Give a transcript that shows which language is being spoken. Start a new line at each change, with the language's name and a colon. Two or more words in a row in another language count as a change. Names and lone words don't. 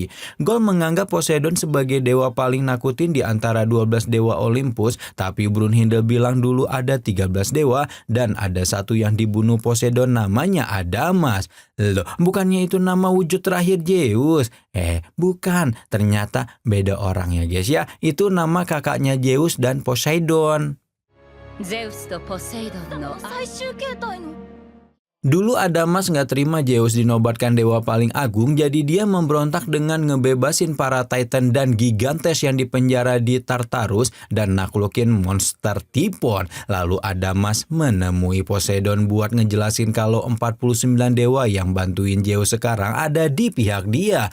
Indonesian: Gol menganggap Poseidon sebagai dewa paling nakutin di antara 12 dewa Olympus, tapi Brunhilde bilang dulu ada 13 dewa dan ada satu yang dibunuh Poseidon namanya Adamas. Loh, bukannya itu nama wujud terakhir Zeus? Bukan, ternyata beda orang ya guys ya. Itu nama kakaknya Zeus dan Poseidon.
Japanese: Zeus とポセイドンの
Indonesian: Dulu Adamas nggak terima Zeus dinobatkan dewa paling agung, jadi dia memberontak dengan ngebebasin para Titan dan Gigantes yang dipenjara di Tartarus dan naklukin monster Typhon. Lalu Adamas menemui Poseidon buat ngejelasin kalau 49 dewa yang bantuin Zeus sekarang ada di pihak dia.